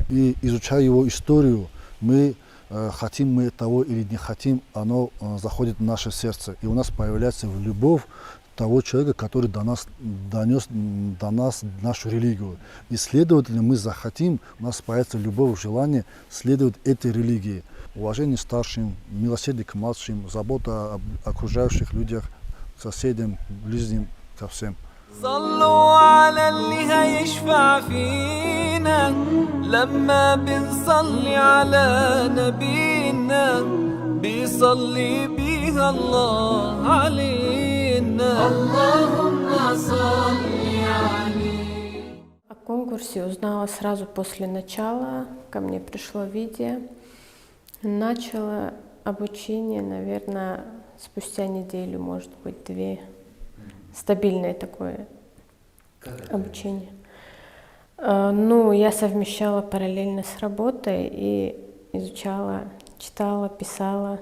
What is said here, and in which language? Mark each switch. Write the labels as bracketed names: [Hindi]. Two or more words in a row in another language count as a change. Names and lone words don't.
[Russian] И изучая его историю, мы хотим мы того или не хотим, оно заходит в наше сердце, и у нас появляется любовь того человека, который донес до нас нашу религию. И следовательно, мы захотим, у нас появится любовь, желание следовать этой религии. уважение старшим, милосердие к младшим, забота об окружающих людях, соседям, ближним, ко всем. [Arabic] صلوا على اللي هيشفع فينا لما بنصلي على نبينا بيصلي بيها الله علينا اللهم صل عليه. [Russian] О конкурсе узнала сразу после начала. Ко мне пришло видео. Начала обучение, наверное, спустя неделю, может быть, 2. Стабильное такое обучение. Ну, я совмещала параллельно с работой и изучала, читала, писала.